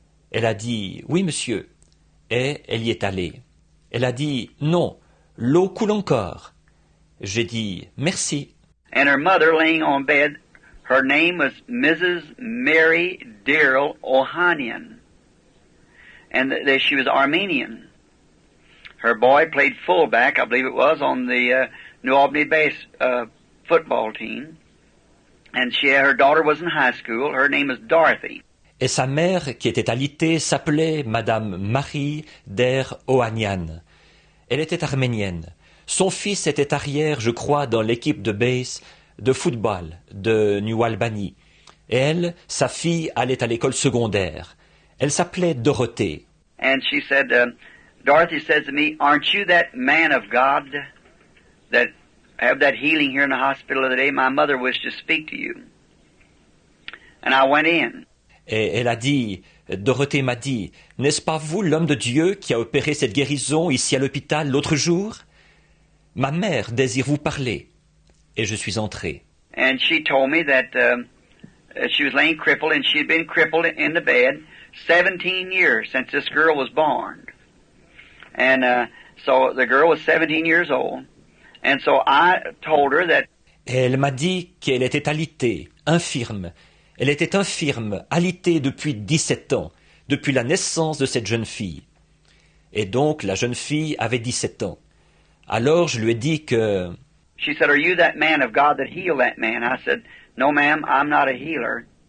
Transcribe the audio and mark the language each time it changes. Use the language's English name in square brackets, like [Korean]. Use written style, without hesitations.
[French] Elle a dit, oui, monsieur. Et elle y est allée. Elle a dit, non, l'eau coule encore. J'ai dit, merci. [English] And her mother laying on bed, her name was Mrs. Mary Darrell Ohanian. And she was Armenian. her boy played fullback, I believe it was, on the New Albany base football team. And her daughter was in high school. Her name is Dorothy. [French] Et sa mère, qui était alitée, s'appelait Madame Marie der Ohanian. Elle était arménienne. Son fils était arrière, je crois, dans l'équipe de base de football de New Albany. Et elle, sa fille, allait à l'école secondaire. Elle s'appelait Dorothée. [English] And she said, Dorothy says to me, "Aren't you that man of God that have that healing here in the hospital the other day? My mother wished to speak to you." And I went in. [French] Et elle a dit, Dorothée m'a dit, n'est-ce pas vous l'homme de Dieu qui a opéré cette guérison ici à l'hôpital l'autre jour? Ma mère désire vous parler. Et je suis entré. [English] And she told me that she was laying crippled, and she had been crippled in the bed 17 years since this girl was born. And so the girl was 17 years old. And so I told her that. [French] Et elle m'a dit qu'elle était alitée, infirme. Elle était infirme, alitée depuis 17 ans, depuis la naissance de cette jeune fille. Et donc la jeune fille avait 17 ans. Alors je lui ai dit que... [English] She said, "Are you that man of God that healed that man?" I said, "No, ma'am, I'm not a healer.